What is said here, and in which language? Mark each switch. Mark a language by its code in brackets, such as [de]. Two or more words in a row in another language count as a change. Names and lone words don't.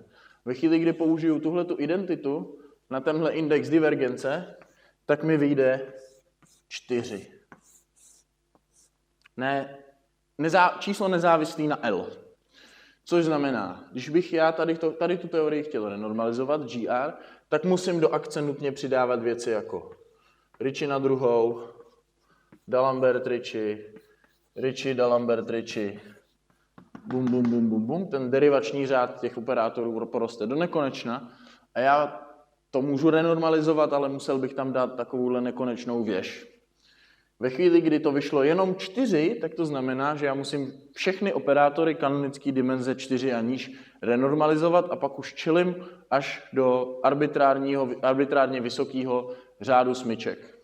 [cs] Ve chvíli, kdy použiju tuhletu identitu na tenhle index divergence, tak mi vyjde 4. Číslo nezávislý na L. Což znamená, když bych já tady tu teorii chtěl renormalizovat, GR, tak musím do akce nutně přidávat věci jako Ricci na druhou, D'Alembert Ricci, D'Alembert Ricci, bum, bum, bum, bum, bum. Ten derivační řád těch operátorů poroste do nekonečna a já to můžu renormalizovat, ale musel bych tam dát takovouhle nekonečnou věž. Ve chvíli, kdy to vyšlo jenom 4, tak to znamená, že já musím všechny operátory kanonické dimenze 4 a níž renormalizovat a pak už čelím až do arbitrárně vysokého řádu smyček.